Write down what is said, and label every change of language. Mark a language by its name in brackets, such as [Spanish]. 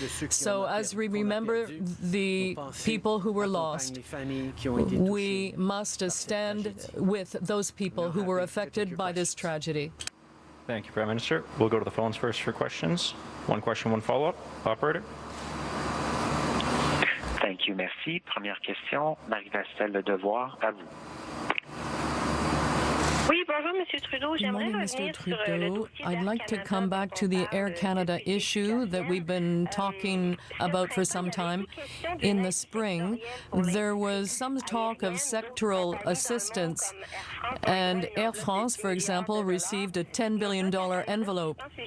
[English] So as we remember the people who were lost, we must stand with those people who were affected by this tragedy. Thank you, Prime Minister. We'll go to the phones first for questions. One question, one follow-up. Operator. Thank you, merci. [French] Première question, Marie-Vastel Le Devoir, à vous. Oui, bonjour, Monsieur Trudeau. [English] Good morning, Mr. Trudeau. I'd like to come back to the Air Canada issue that we've been talking about for some time. In the spring, there was some talk of sectoral assistance, and Air France, for example, received a $10 billion envelope.